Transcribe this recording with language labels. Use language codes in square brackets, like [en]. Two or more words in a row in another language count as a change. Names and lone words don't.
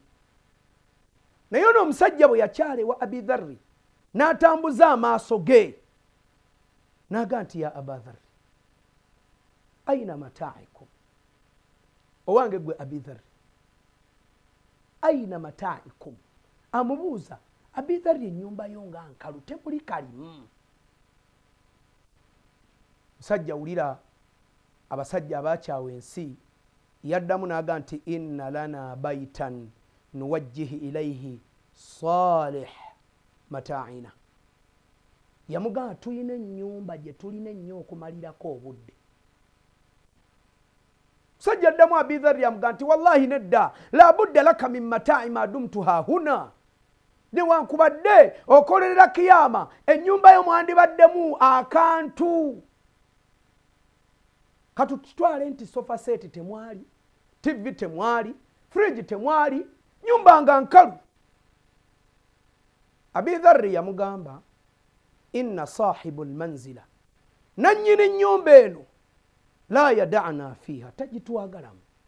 [lg] Naye ono omusajja bwe yakyala ewa abi dharri n'atambuza amaaso ge n'aga nti [ar] يا أبا ذر أين متاعكم, [lg] owange gwe [ar] أبا ذر أين متاعكم. [lg] Amubuuza abi dharri ennyumba yo nga nkalu temuli kalimu. Musajja wulira abasajja abakyawa ensi yaddamu n'aga nti [ar] إن لنا بيتا نوجه إليه صالح متاعنا. [lg] Yamugamba tulina ennyumba gye tulina ennyo okumalirako obudde. Musajja addamu abi dharri yamugamba nti wallahi nedda [ar] لا بد لك من متاع ما دمت هاهنا, [lg] newankubadde okolerera kiyama ennyumba yo mwandibaddemu akantu. Katutwale nti [en] sofa set [lg] temwali, TV temwali, fridge temwali, nyumba nga nkalu. Abi dharri yamugamba [ar] إن صاحب المنزل, [lg] nannyini nnyumba eno [ar] لا يدعنا فيها, [lg] tagitwagalamu.